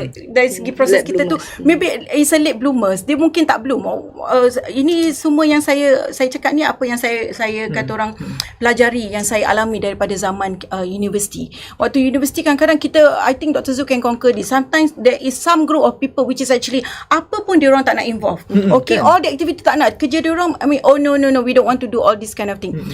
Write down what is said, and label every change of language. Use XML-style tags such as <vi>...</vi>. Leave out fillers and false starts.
<ms>Dari segi proses kita tu,</ms> <en>maybe it's a late bloomers.</en> <ms>Dia mungkin tak bloom. Ini semua yang saya cakap ni apa yang saya kata orang pelajari, yang saya alami daripada zaman universiti. Waktu universiti kadang-kadang kita,</ms> <en>I think</en> <ms>Dr.</ms> <en>Zul can concur this, sometimes there is some group of people which is actually</en> <ms>apa pun diorang tak nak</ms> <en>involve. All the activity</en> <ms>tak nak, kerja diorang,</ms> <en>I mean, no, we don't want to do all this kind of thing.</en>